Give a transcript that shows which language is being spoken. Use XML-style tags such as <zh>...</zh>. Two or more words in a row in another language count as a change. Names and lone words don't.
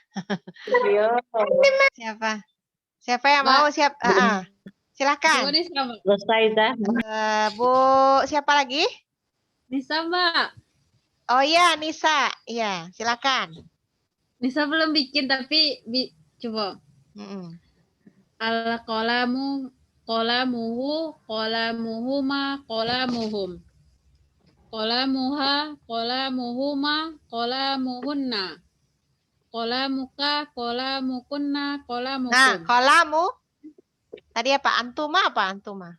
<id>Siapa? Siapa yang Mbak. mau? Silakan. Bu Nisa, Mbak. Bu, siapa lagi? Nisa, Mbak. Oh iya, Nisa. Iya, silakan. Nisa belum bikin tapi coba. Mm-mm.</id> <ar>القلم, قلمه، قلمهما، قلمهم. قلمها، قلمهما، قلمهن. قلمك، قلمكن,</ar> <id>Nah,</id> <ar>قلمكم.</ar> <id>kolamu. Tadi apa? Antuma apa antuma?</id>